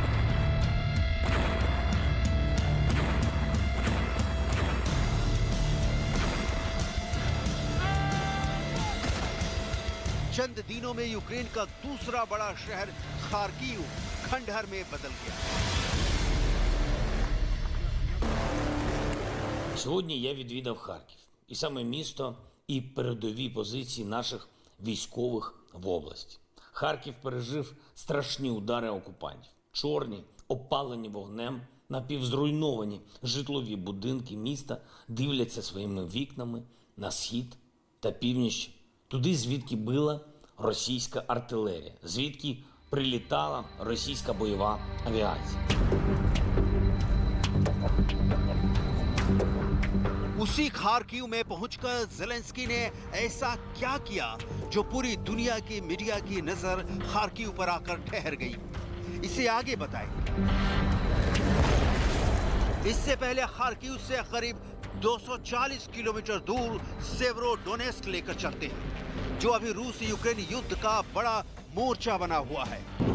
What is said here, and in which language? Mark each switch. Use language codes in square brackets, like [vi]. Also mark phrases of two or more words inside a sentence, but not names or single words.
[hi] चंद दिनों में यूक्रेन का दूसरा बड़ा शहर खार्किव खंडहर में बदल गया। [uk] Сьогодні я відвідав Харків, і саме місто і передові позиції наших військових в області. Харків пережив страшні удари окупантів. Чорні, опалені вогнем, напівзруйновані житлові будинки міста дивляться своїми вікнами на схід та північ, туди, звідки била російська артилерія, звідки прилітала російська бойова авіація. [hi] उसी खार्किव में पहुंचकर ज़ेलेंस्की ने ऐसा क्या किया जो पूरी दुनिया की मीडिया की नजर खार्किव पर आकर ठहर गई, इसे आगे बताएं। इससे पहले खार्किव से करीब 240 किलोमीटर दूर सेवरोडोनेस्क लेकर चलते हैं, जो अभी रूस यूक्रेन युद्ध का बड़ा मोर्चा बना हुआ है।